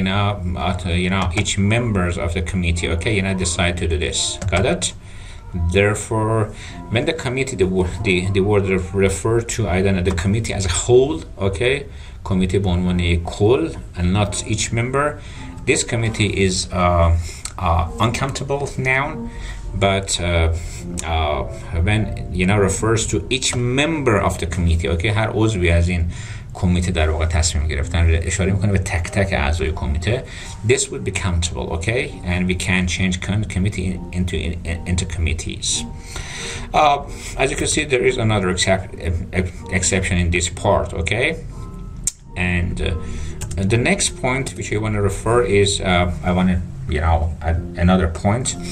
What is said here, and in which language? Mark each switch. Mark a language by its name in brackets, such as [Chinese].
[English] Now you know, each members of the committee, okay, you know, decide to do this. Got it? Therefore, when the committee, the word refer to either the committee as a whole, okay, committee [Persian] به عنوان کل [English] and not each member, this committee is uncountable noun. But when you know refers to each member of the committee, okay, [Persian] هر عضوی از این کمیته در واقع تصمیم گرفتن، اشاره میکنه به تک تک اعضای کمیته. [English] This would be countable, okay, and we can change committee into committees. As you can see, there is another exception in this part, okay, and the next point which I want to refer is I want to, you know, add another point.